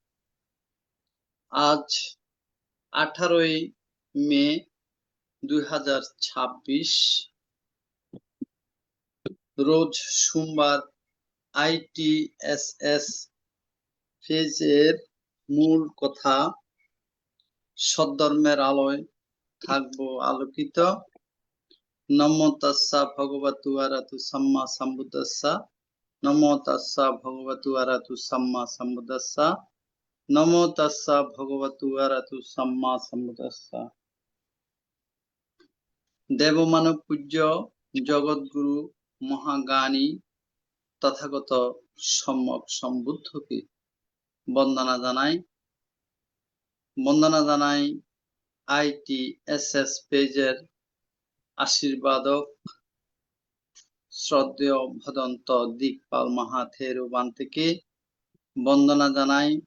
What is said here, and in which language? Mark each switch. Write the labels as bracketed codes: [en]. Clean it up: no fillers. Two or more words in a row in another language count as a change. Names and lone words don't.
[bn] আজ 18ই মে 2026, রোজ সোমবার। ITSS ফেজের মূল কথা, সদ্ধর্মের আলোয় থাকবো আলোকিত। [pi] নমো তাস্সা ভগবতু আরহাতু সাম্মা সাম্বুদ্দাস্সা। নমো তাস্সা ভগবতু আরহাতু সাম্মা সাম্বুদ্দাস্সা। নমো তাস্সা ভগবতু আরহাতু সাম্মা সাম্বুদ্দাস্সা। [bn] দেবমানব পূজ্য জগৎগুরু মহাজ্ঞানী তথাগত সম্যক সম্বুদ্ধকে বন্দনা জানাই। ITSS পেজের আশীর্বাদক শ্রদ্ধেয় ভদন্ত দিকপাল মাহাথেরুবান্তিকে বন্দনা জানাই।